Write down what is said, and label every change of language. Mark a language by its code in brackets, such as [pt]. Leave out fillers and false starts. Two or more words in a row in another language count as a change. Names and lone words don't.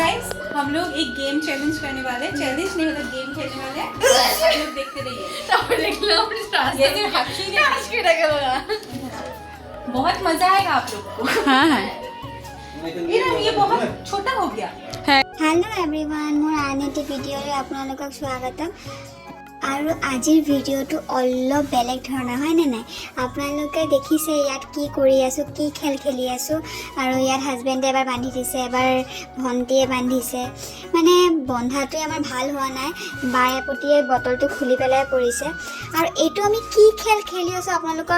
[hi] गाइस हम लोग एक गेम चैलेंज करने वाले हैं। चैलेंज नहीं मतलब गेम खेलने वाले हैं। आप लोग देखते रहिए। देख लो ये सिर्फ हकीर है। बहुत मजा आएगा आप लोग को। हाँ ये बहुत छोटा हो गया। [en] Hello everyone [as] মোৰ আন এটি ভিডিঅ'লৈ আপোনালোকক স্বাগতম আৰু আজিৰ ভিডিঅ'টো অলপ বেলেগ ধৰণৰ হয় নে নাই আপোনালোকে দেখিছে ইয়াত কি কৰি আছো কি খেল খেলি আছো আৰু ইয়াত হাজবেণ্ডে এবাৰ বান্ধি দিছে এবাৰ ভণ্টিয়ে বান্ধিছে মানে বন্ধাটো আমাৰ ভাল হোৱা নাই বায়ে পটিয়ে বটলটো খুলি পেলাই পৰিছে আৰু এইটো আমি কি খেল খেলি আছো আপোনালোকৰ